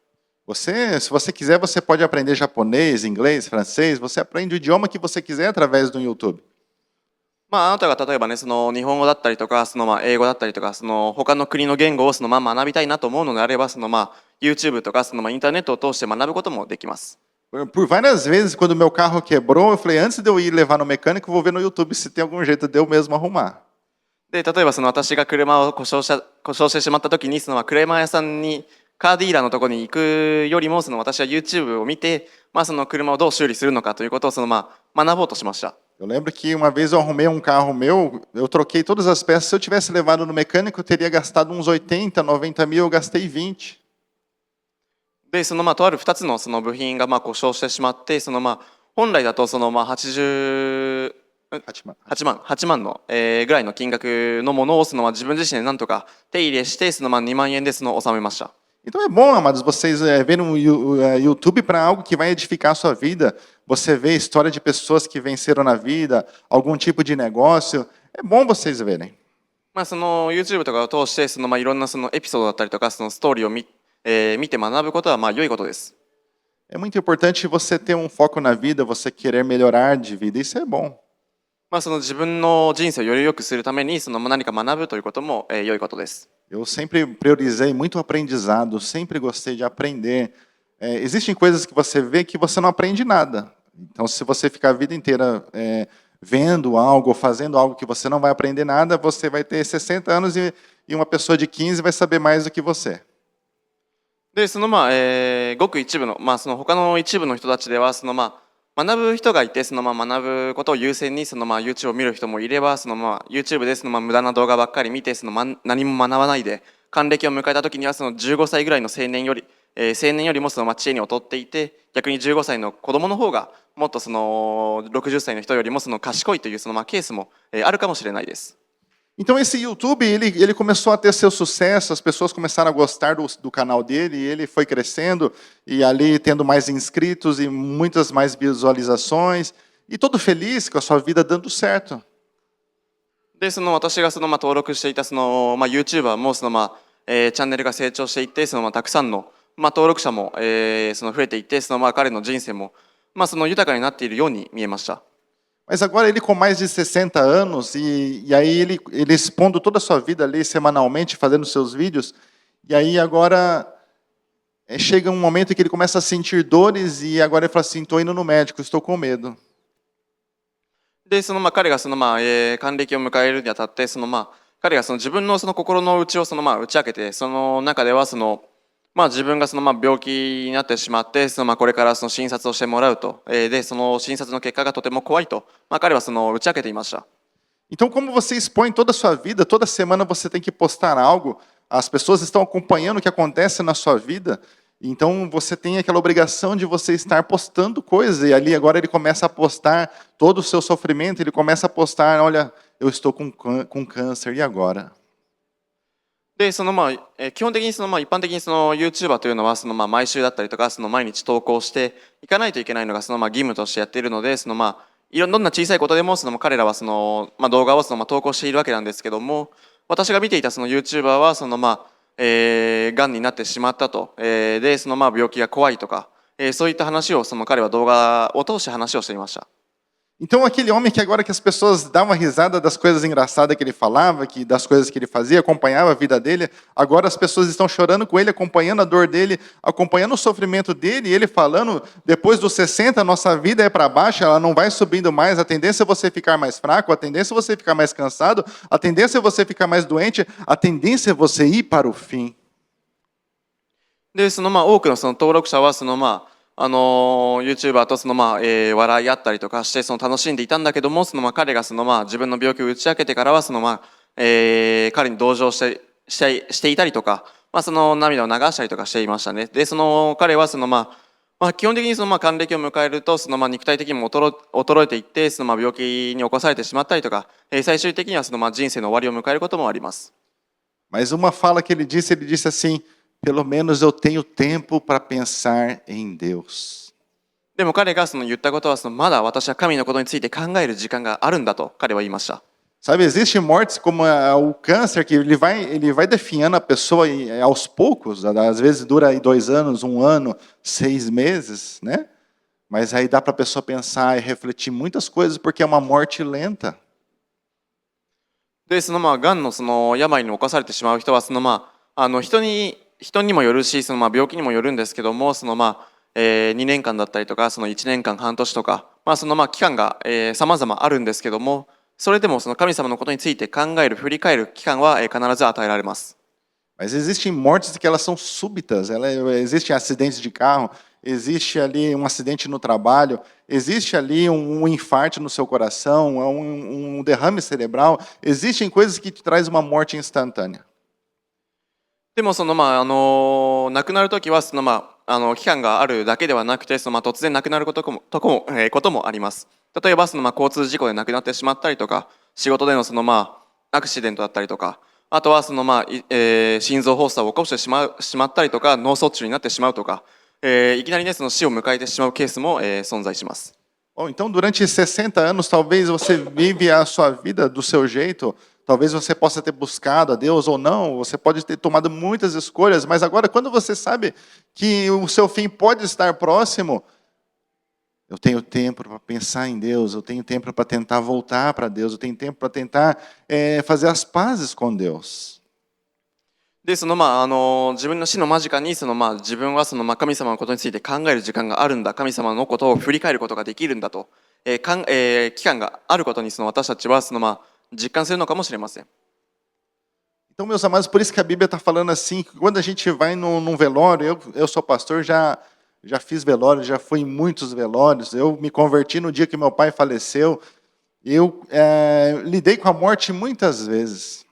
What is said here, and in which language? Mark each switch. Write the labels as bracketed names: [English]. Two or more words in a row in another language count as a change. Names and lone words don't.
[Portuguese] Se você quiser, você pode aprender japonês, inglês, francês. Você aprende o idioma que você quiser através do YouTube. [Japanese] あなたが例えばね、日本語だったりとか、英語だったりとか、他の国の言語を学びたいなと思うのであれば、YouTube とかインターネットを通して学ぶこともできます。 [Portuguese] Por várias vezes, quando meu carro quebrou, eu falei, antes de eu ir levar no mecânico, eu vou ver no YouTube se tem algum jeito de eu mesmo arrumar. [Japanese] で、例えば私が車を故障してしまった時に、車屋さんに、カーディーラーのところに行くよりも、私は YouTube を見て、その車をどう修理するのかということを学ぼうとしました。 [Portuguese] Eu lembro que uma vez eu arrumei um carro meu, eu troquei todas as peças. Se eu tivesse levado no mecânico, eu teria gastado uns 80, 90 mil, eu gastei 20. [Japanese] で、とある2つの部品が故障してしまって、本来だと8万の、ぐらいの金額のものを自分自身でなんとか手入れして、2万円で収めました。 [Portuguese] Então é bom, amados, vocês verem o YouTube para algo que vai edificar a sua vida. Você vê história de pessoas que venceram na vida, algum tipo de negócio. É bom vocês verem. [Japanese] YouTube とかを通して、いろんなエピソードだったりとか、ストーリーを見て学ぶことは良いことです。 [Portuguese] É muito importante você ter um foco na vida, você querer melhorar de vida. Isso é bom. [Japanese] 自分の人生をより良くするために、何か学ぶということも良いことです。 [Portuguese] Eu sempre priorizei muito aprendizado, sempre gostei de aprender. Existem coisas que você vê que você não aprende nada. Então, se você ficar a vida inteira vendo algo, fazendo algo que você não vai aprender nada, você vai ter 60 anos e uma pessoa de 15 vai saber mais do que você. [Japanese] で、ごく一部の、他の一部の人たちでは、学ぶ人がいて、学ぶことを優先にYouTube を見る人もいれば、YouTube で無駄な動画ばっかり見て、何も学ばないで還暦を迎えた時には15歳ぐらいの青年よりも知恵に劣っていて、逆に15歳の子供の方がもっと60歳の人よりも賢いというケースもあるかもしれないです。 [Portuguese] Então esse YouTube, ele começou a ter seu sucesso, as pessoas começaram a gostar do canal dele, e ele foi crescendo, e ali tendo mais inscritos e muitas mais visualizações, e todo feliz com a sua vida dando certo. [Japanese] で、私が登録していたYouTuber もチャンネルが成長していって、たくさんの登録者も増えていって、彼の人生も豊かになっているように見えました。 [Portuguese] Mas agora ele com mais de 60 anos, e aí ele expondo toda a sua vida ali semanalmente, fazendo seus vídeos, e aí agora chega um momento em que ele começa a sentir dores, e agora ele fala assim, estou indo no médico, estou com medo. [Japanese] で、彼が還暦を迎えるにあたって、彼が自分の心の内を打ち明けて、その中では自分が病気になってしまって、これから診察をしてもらうと、でその診察の結果がとても怖いと、彼は打ち明けていました。 [Portuguese] Então, como você expõe toda a sua vida, toda semana você tem que postar algo, as pessoas estão acompanhando o que acontece na sua vida, então você tem aquela obrigação de você estar postando coisas, e ali agora ele começa a postar todo o seu sofrimento, ele começa a postar, olha, eu estou com câncer, e agora? [Japanese] で、基本的に一般的にYouTuber というのは毎週だったりとか毎日投稿していかないといけないのが義務としてやっているので、どんな小さいことでも彼らは動画を投稿しているわけなんですけども、私が見ていたYouTuber はがんになってしまったと、で病気が怖いとか、そういった話を彼は動画を通して話をしていました。 [Portuguese] Então aquele homem que agora que as pessoas davam risada das coisas engraçadas que ele falava, das coisas que ele fazia, acompanhava a vida dele, agora as pessoas estão chorando com ele, acompanhando a dor dele, acompanhando o sofrimento dele, e ele falando, depois dos 60, a nossa vida é para baixo, ela não vai subindo mais, a tendência é você ficar mais fraco, a tendência é você ficar mais cansado, a tendência é você ficar mais doente, a tendência é você ir para o fim. [Japanese] で、多くの登録者はYouTuber と笑い合ったりとかして楽しんでいたんだけども、彼が自分の病気を打ち明けてからは彼に同情していたりとか、涙を流したりとかしていましたね。で、彼は基本的にその還暦を迎えるとその肉体的にも衰えていってその病気に起こされてしまったりとか、最終的にはその人生の終わりを迎えることもあります。 [Portuguese] Mas uma fala que ele disse assim: pelo menos eu tenho tempo para pensar em Deus. [Japanese] でも彼がその言ったことはまだ私は神のことについて考える時間があるんだと彼は言いました。 [Portuguese] Sabe, existem mortes como o câncer, que ele vai definhando a pessoa aos poucos, às vezes dura aí 2 anos, 1 ano, 6 meses, né? Mas aí dá para a pessoa pensar e refletir muitas coisas, porque é uma morte lenta. [Japanese] でそのがんのその病に侵されてしまう人は人にもよるし病気にもよるんですけども2年間だったりとかその1年間半年とか、期間が様々あるんですけども、それでもその神様のことについて考える振り返る期間は必ず与えられます。 [Portuguese] Mas existem mortes que elas são súbitas, existem acidentes de carro, existe ali um acidente no trabalho, existe ali um infarto no seu coração, um derrame cerebral, existem coisas que te trazem uma morte instantânea. [Japanese] でも亡くなるときは期間があるだけではなくて突然亡くなることもあります。例えば交通事故で亡くなってしまったりとか、仕事でのアクシデントだったりとか、あとは心臓発作を起こしてしまったりとか、脳卒中になってしまうとか、いきなりね死を迎えてしまうケースも存在します。 [Portuguese] Bom, então durante 60 anos talvez você vive a sua vida do seu jeito, talvez você possa ter buscado a Deus ou não, você pode ter tomado muitas escolhas, mas agora quando você sabe que o seu fim pode estar próximo, eu tenho tempo para pensar em Deus, eu tenho tempo para tentar voltar para Deus, eu tenho tempo para tentar fazer as pazes com Deus. [Japanese] で自分の死の間近に自分は神様のことについて考える時間があるんだ、神様のことを振り返ることができるんだと、期間があることに私たちは実感するのかもしれません。 [Portuguese] Então, meus amados, por isso que a Bíblia está falando assim, que quando a gente vai num velório, eu sou pastor, já fiz velório, já fui em muitos velórios, eu me converti no dia que meu pai faleceu, eu lidei com a morte muitas vezes.